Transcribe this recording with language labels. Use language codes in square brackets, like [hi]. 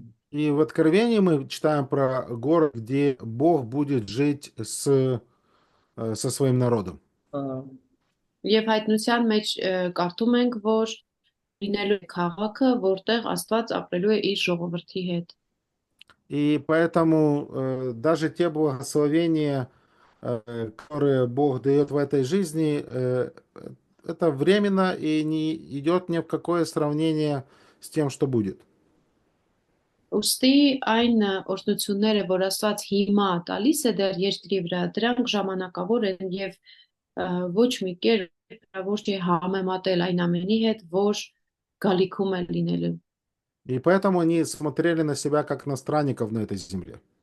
[ru] И в Откровении мы читаем про город, где Бог будет жить со своим народом. [hy] Եվ հայտնության մեջ կարդում ենք, որ լինելու է քաղաքը, որտեղ Աստված ապրելու է իր ժողովրդի հետ։ [ru] И поэтому даже те благословения, которые Бог дает в этой жизни, это временно и не идет ни в какое сравнение с тем, что будет. [hy] Ոստի այն օրհնությունները, որ Աստված հիմա տալիս է դեռ երկրի վրա, դրանք ժամանակավոր են եւ ոչ մի կերպ ոչ թե համեմատել այն ամենի հետ, որ գալիքում է լինելու։ [ru] И поэтому они смотрели на себя как на странников на этой земле.